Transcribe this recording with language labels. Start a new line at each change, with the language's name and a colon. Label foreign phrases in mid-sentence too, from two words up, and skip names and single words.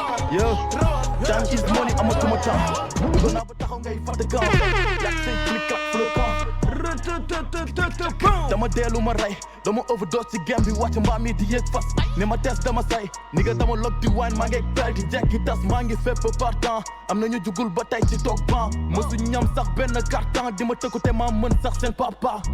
English: Yo, time is money,
Wolof: amatuma temps. Dugg naa ba taxaw ngay fàtte camp. Yak say
English: click, clap,
Wolof: flot camp. Dama dee lu ma rey, dama overdose ci game bi, wàcc mbaam yi di yéeg fas. Ni ma test dama say. Ni nga dama log di wine, maa ngi bel di jekki tas, maa ngi fépp partant. Am na ñu jugul ba tey ci toog ban. Mësu ñam sax benn carton, di ma tëkku te maa mën sax seen papa.